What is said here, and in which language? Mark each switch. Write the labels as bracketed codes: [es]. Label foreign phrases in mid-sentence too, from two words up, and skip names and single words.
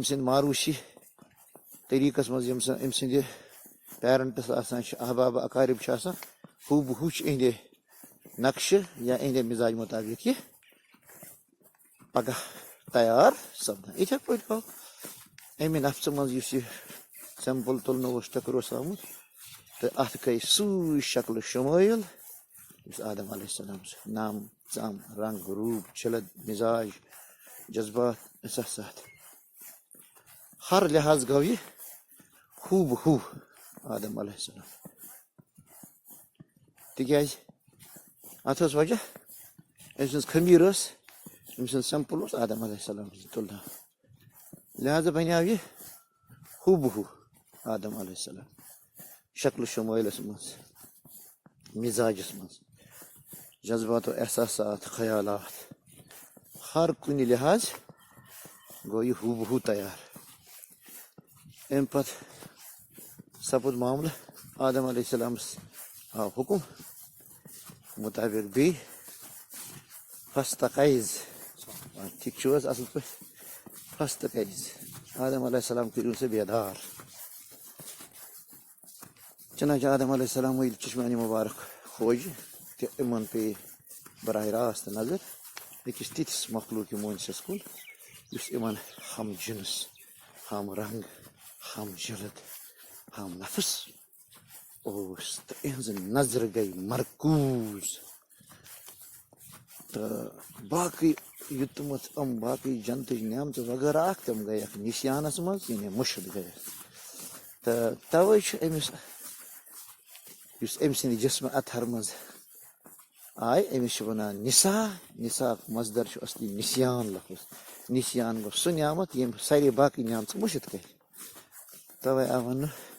[ks] سٕنٛدِ ماروشی طریٖقس منٛز یِم أمۍ سٕنٛدِ پیرنٹس آسان چھِ احباب اقارب چھِ آسان ہوٗ بہ ہوٗ چھِ اِہنٛدِ نقشہٕ یا اِہنٛدِ مِزاج مُطابق یہِ پگاہ تیار سپدان یِتھے پٲٹھۍ گوٚو اَمہِ نفژٕ منٛز یُس یہِ سیمپل تُلنہٕ اوس ٹٔکر اوس آمُت تہٕ اتھ گٔے سُے شکلہٕ شمٲیل یُس آدم [ar] علیہ السلام [ks] چھُ نام ژم رنگ روٗپ چھلد مِزاج جذبات احساسات ہر لحاظ گوٚو یہِ ہوٗ بہ ہوٗ آدم [ar] علیہ السلام [ks] تِکیٛازِ اتھ ٲس وجہ أمۍ سٕنٛز خمیٖر ٲس أمۍ سٕنٛز سیمپل اوس آدم [ar] علیہ السلام [ks] تُلنہٕ لہذا بنیٛاو یہِ ہوٗ بہ ہوٗ آدم [ar] علیہ السلام [ks] شکلہٕ شمٲیلس منٛز مِزاجس منٛز جذبات و احساسات خیالات ہر کُنہِ لحاظ گوٚو یہِ ہوٗ بہ ہوٗ تیار امہِ پتہٕ سپُد معاملہٕ آدم علیہ السلامس آو حُکم مُطابق بیٚیہِ فاستقیز ٹھیٖک چھُو حظ اصل پٲٹھۍ فاستقیز آدم [ar] علیہ السلام [ks] کٔرِو سا بیدار چنانچہ آدم [ar] علیہ السلام [ks] ییٚلہِ چشمانہِ مُبارک کھوجہِ تہٕ یِمن پیٚیہِ براہ راست نظر أکِس تِتھِس مخلوٗقِ مونسس کُن یُس یِمن ہم جنس ہم رنگ ہم جلد ہم نفس اوس تہٕ یِہنٛزٕ نظرٕ گٔے مرکوٗز تہٕ باقٕے یوٚتمُت یِم باقٕے جنتٕچ نعمتہٕ وغٲرہ اکھ تِم گٔے اکھ نِسیانس منٛز یعنی مُشِد گٔے تہٕ توے چھُ أمِس یُس أمۍ سٕنٛدِ جسمہٕ اطہر منٛز آیہِ أمِس چھِ ونان نسا نساک مصدر چھُ اصلی نسیان لفظ نسیان گوٚو سُہ نعمت ییٚمۍ سارے باقٕے نعمژٕ مُشِد کٔرۍ توے آو وننہٕ